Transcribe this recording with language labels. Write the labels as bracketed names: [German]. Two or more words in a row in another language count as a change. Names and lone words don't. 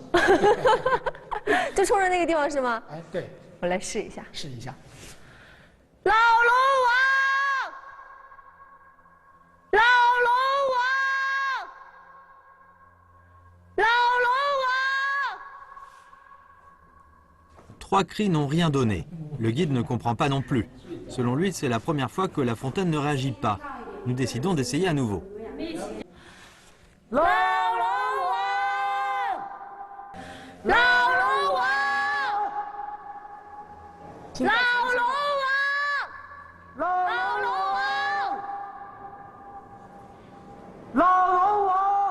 [Chinese] 就冲着那个地方是吗？哎，对，我来试一下，试一下。老龙王，老龙王，老龙王。 [French] 3 cris n'ont rien donné. Le guide ne comprend pas non plus. Selon lui, c'est la première fois que la fontaine ne réagit pas. Nous décidons d'essayer à nouveau. [Chinese] 老龙王，老龙王，老龙王，老龙王，老龙王。